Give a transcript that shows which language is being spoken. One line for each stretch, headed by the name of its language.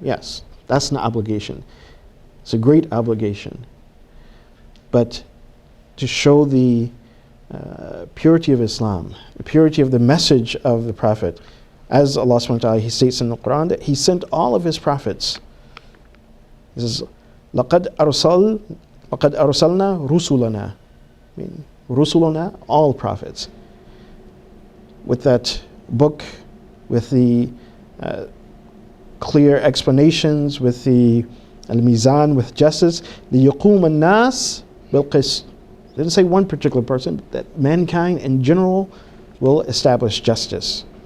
English: Yes, that's an obligation. It's a great obligation. But to show the purity of Islam, the purity of the message of the Prophet, as Allah subhanahu wa ta'ala, He states in the Quran that He sent all of His prophets. He says,
Arabic: لَقَدْ أَرْسَلْنَا رُسُلَنَا.
English: I mean, رُسُلَنَا, all prophets. With that book, with the clear explanations, with the al-mizan, with justice,
Arabic: لِيَقُومَ النَّاسِ بِالْقِسْطِ.
English: It didn't say one particular person, but that mankind in general will establish justice.